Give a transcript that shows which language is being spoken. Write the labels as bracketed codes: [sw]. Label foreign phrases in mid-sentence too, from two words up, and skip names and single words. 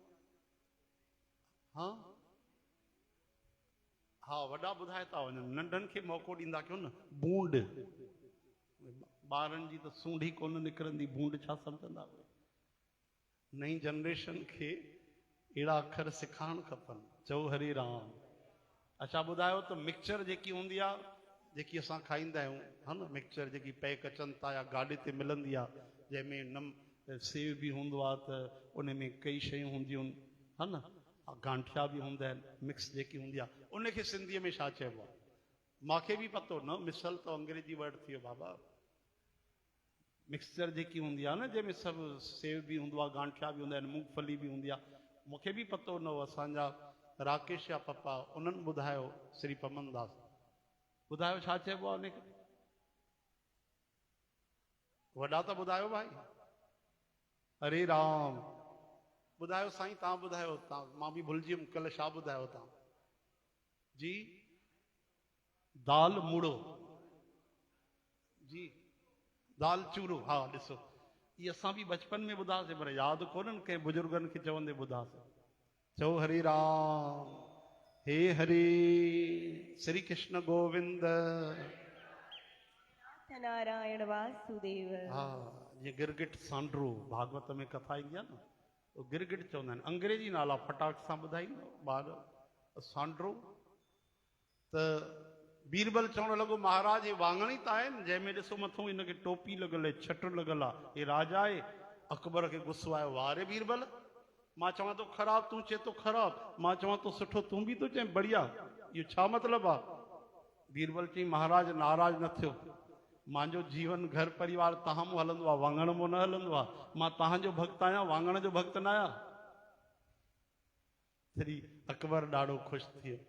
[sd] हा हा वॾा ॿुधाए था वञनि, नंढनि खे मौक़ो ॾींदा कयो न। बूंड, ॿारनि जी त सूंढी कोन निकिरंदी, बूंड छा सम्झंदा? नई जनरेशन खे अहिड़ा अखर सिखाइण खपनि। चओ हरे राम। अच्छा ॿुधायो त मिक्सचर जेकी हूंदी आहे, जेकी असां खाईंदा आहियूं, हा न, मिक्सचर जेकी पैक अचनि था या गाॾी ते मिलंदी आहे, जंहिंमें सेव बि हूंदो आहे, त उन में कई शयूं हूंदियूं आहिनि, हा न, गांठिया बि हूंदा आहिनि, मिक्स जेकी हूंदी आहे, उनखे सिंधीअ में छा चइबो आहे? मूंखे बि पतो न, मिसल त अंग्रेजी वर्ड थी वियो बाबा। मिक्सचर जेकी हूंदी आहे न, जंहिंमें सभु सेव बि हूंदो आहे, गांठिया बि हूंदा आहिनि, मूंगफली बि हूंदी आहे, मूंखे बि पतो न हो। असांजा राकेश या पप्पा उन्हनि ॿुधायो, श्री पमन दास, ॿुधायो छा चइबो आहे उनखे? वॾा त ॿुधायो भाई। हरे राम। ॿुधायो साईं, तव्हां ॿुधायो, तव्हां, मां बि भुलिजी वियुमि कल्ह छा ॿुधायो तव्हां जी? दाल मुड़ो जी, दाल चूरो। हा ॾिसो, इहे असां बि बचपन में ॿुधासीं, पर यादि कोन्हनि कंहिं बुजुर्गनि खे चवंदे ॿुधासीं। चओ हरे राम। हे हरे श्री कृष्ण गोविंद नारायण वासुदेव। हा जीअं गिरगिट सांड्रो भागवत में कथा ईंदी आहे न, तो गिरगिट चवंदा आहिनि, अंग्रेजी नाला फटाक सां ॿुधाईंदो ॿार सांड्रो। त बीरबल चवणु लॻो महाराज हे वाङण ई त आहिनि जंहिंमें ॾिसो मथां हिनखे टोपी लॻल आहे, छट लॻल आहे, हे राजा आहे। अकबर खे गुस्सो आयो, वाह रे बीरबल, मां चवां थो ख़राब, तूं चए थो ख़राब, मां चवां थो सुठो, तूं बि थो चए बढ़िया, इहो छा मतिलबु आहे? बीरबल चई महाराज नाराज़ न थियो, मुंहिंजो जीवन घर परिवार तव्हां मूं हलंदो आहे, वाङण मूं न हलंदो आहे। मां तव्हांजो भक्त आहियां, वाङण जो भक्त न आहियां। तॾहिं अकबर ॾाढो ख़ुशि थी वियो।